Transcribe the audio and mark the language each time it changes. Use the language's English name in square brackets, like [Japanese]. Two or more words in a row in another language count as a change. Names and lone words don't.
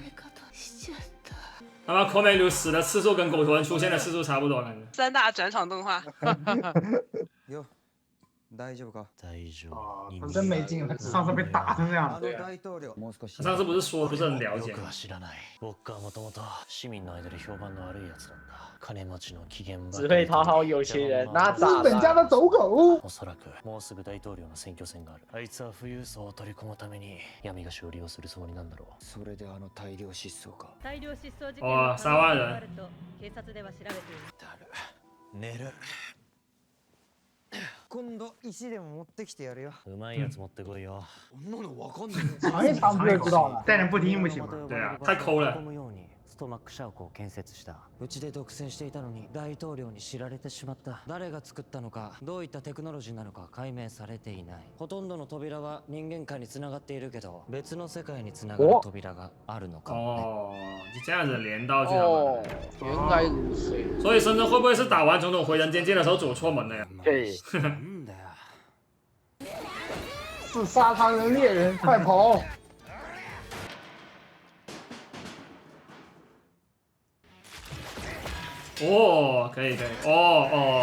[Chinese] 他妈高美流死的次数跟狗头人出现的次数差不多，感觉。 3大转场动画。 [Japanese] 大丈夫か？大丈夫。 [Chinese] 真没劲了，上次被打成这样。上次不是说不是很了解。 [Japanese] 僕は知らない。僕はもともと市民の間で評判の悪いやつなんだ。 [Chinese] 只会讨好有钱人，那咋资本家的走狗。 [Japanese] おそらくもうすぐ大統領の選挙戦がある。あいつは富裕層を取り込むために闇が勝利をするつもりなんだろう。それであの大量失踪か。大量失踪事件の3万人。警察では調べている。寝る。今度石でも持ってきてやるよ。うまいやつ持ってこいよ。そんなのわかんない。 [Chinese] 尝一尝不就知道了。 但是不听不行吗？对啊，太抠了。 [Japanese] ストマック社屋を建設した。うちで独占していたのに大統領に知られてしまった。誰が作ったのか、どういったテクノロジーなのか解明されていない。ほとんどの扉は人間界に繋がっているけど、別の世界に繋がる扉があるのかもね。 [Chinese] 哦，就这样子连到剧场版。原来如此。所以深圳会不会是打完总统回人间界的时候走错门了呀？对，是沙滩人猎人，快跑！哦，可以，哦，